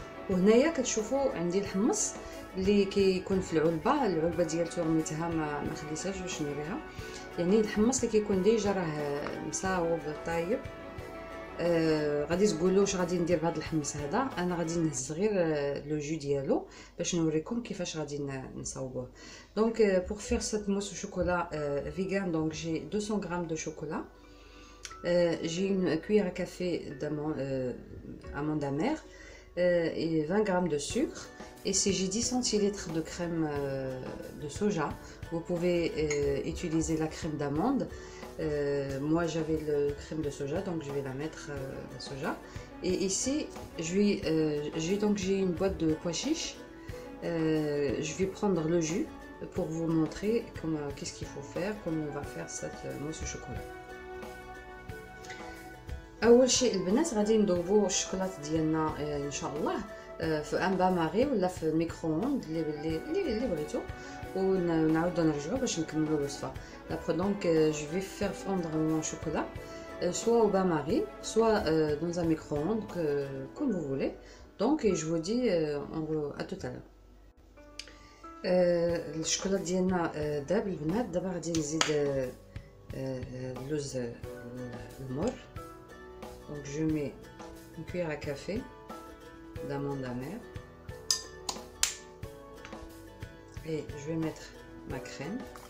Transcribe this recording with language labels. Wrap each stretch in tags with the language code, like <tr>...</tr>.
<ar>وهنايا كتشوفوا عندي الحمص اللي كيكون في العلبه ديالته رميتها، ما خليتهاش باش نوريها. يعني الحمص اللي كيكون ديجا راه مصاوب طايب. غادي تقولوا واش غادي ندير بهذا الحمص هذا. انا غادي نهز غير لو جو ديالو باش نوريكم كيفاش غادي نصاوبوه.</ar> <fr>Donc pour faire cette mousse au chocolat vegan, donc j'ai 200 g de chocolat, j'ai une cuillère à café d'amande amère et 20 g de sucre. Et si j'ai 10 centilitres de crème de soja, vous pouvez utiliser la crème d'amande. Moi j'avais le crème de soja, donc je vais la mettre la soja. Et ici j'ai une boîte de pois chiches. Je vais prendre le jus pour vous montrer qu'est-ce qu'il faut faire, comment on va faire cette mousse au chocolat.</fr> <ar>اول شيء البنات غادي نذوبوا الشوكولات ديالنا ان شاء الله في ان باماري ولا في الميكرووند اللي بغيتو، ونعاودو نرجعوا باش نكملوا الوصفه.</ar> <fr>Donc je vais faire fondre mon chocolat soit au bain-marie, soit dans un micro-ondes comme vous voulez. Donc je vous dis à tout à l'heure.</fr> <ar>الشوكولات ديالنا داب البنات. دابا غادي نزيد اللوز المر.</ar> <fr>Donc je mets une cuillère à café d'amande amère et je vais mettre ma crème.</fr>